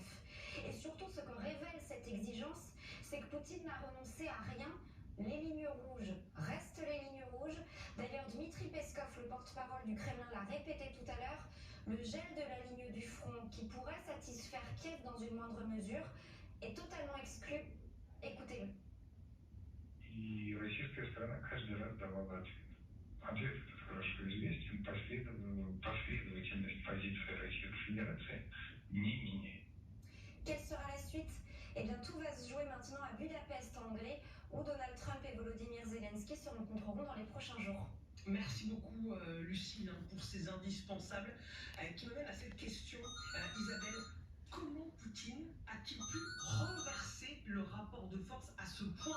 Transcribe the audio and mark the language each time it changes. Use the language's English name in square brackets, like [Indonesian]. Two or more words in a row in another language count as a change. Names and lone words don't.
[French] Et surtout, ce que révèle cette exigence, c'est que Poutine n'a renoncé à rien. Les lignes rouges restent les lignes rouges. D'ailleurs, Dmitri Peskov, le porte-parole du Kremlin, l'a répété tout à l'heure. Le gel de la ligne du front, qui pourrait satisfaire Kiev dans une moindre mesure, est totalement exclu. Écoutez-le. [Russian] И российская сторона каждый раз давала ответ. Ответ этот хорошо известен, последовательность позиции Российской Федерации не меняет. [French] Quelle sera la suite? Eh bien, tout va se jouer maintenant à Budapest, en Hongrie, où Donald Trump et Volodymyr Zelensky se rencontreront dans les prochains jours. Merci beaucoup Lucille pour ces indispensables qui m'amènent à cette question. Isabelle, comment Poutine a-t-il pu renverser le rapport de force à ce point?